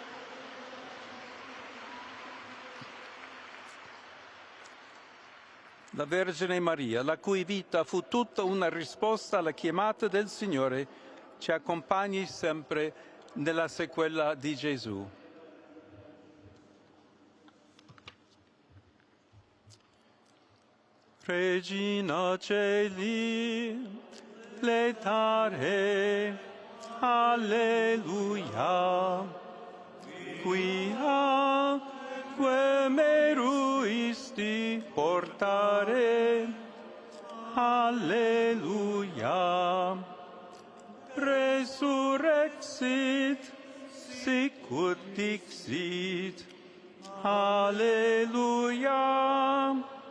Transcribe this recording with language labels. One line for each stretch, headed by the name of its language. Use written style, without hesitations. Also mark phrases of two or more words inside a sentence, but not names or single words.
Italian: La Vergine Maria, la cui vita fu tutta una risposta alla chiamata del Signore, ci accompagni sempre nella sequela di Gesù.
Latin: Regina Celi, letare, alleluia, quia meruisti portare, alleluia, resurrexit, sicut dixit, alleluia,